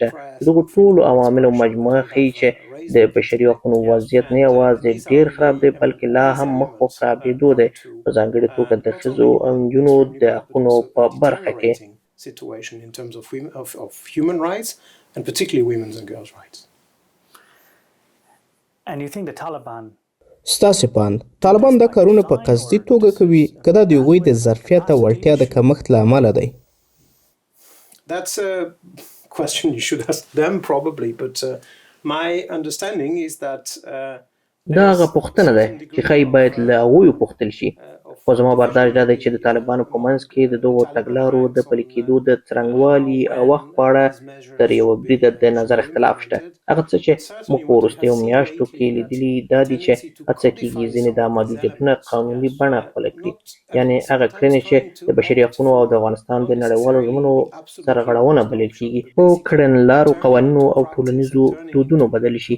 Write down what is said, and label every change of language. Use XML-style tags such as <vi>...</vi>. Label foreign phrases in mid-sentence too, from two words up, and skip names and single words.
<ps>دغو ټولو عواملو مجموعه ښیي چې د بشري حقونو وضعیت نه یوازې ډېر خراب دی بلکې لا هم مخ په خرابېدو دی، په ځانګړې توګه د ښځو او نجونو د حقونو په برخه کې. ستاسې په اند طالبان دا کارونه په قصدي توګه کوي که دا د هغوی د ظرفیت او وړتیا د کمښت له امله دی؟</ps> <en>That's a question you should ask them probably, but my understanding is that</en> <ps>دا هغه پوښتنه ده چې ښایي باید له هغوی وپوښتل شي. خو زما برداشت دا دی چې د طالبانو په منځ کې د دغو تګلارو د پلي کېدو د څرنګوالي او وخت په اړه تر یوه بریده د نظر اختلاف شته. هغه څه چې موږ په وروستیو میاشتو کې لیدلي دا دي چې هڅه کېږي ځینې دا محدودیتونه قانوني بڼه خپله کړي، یعنې هغه کړنې چې د بشري حقونو او د افغانستان د نړیوالو ژمنو سرغړونه بلل کېږي په کړنلارو، قوانینو او ټولنیزو دودونو بدل شي.</ps>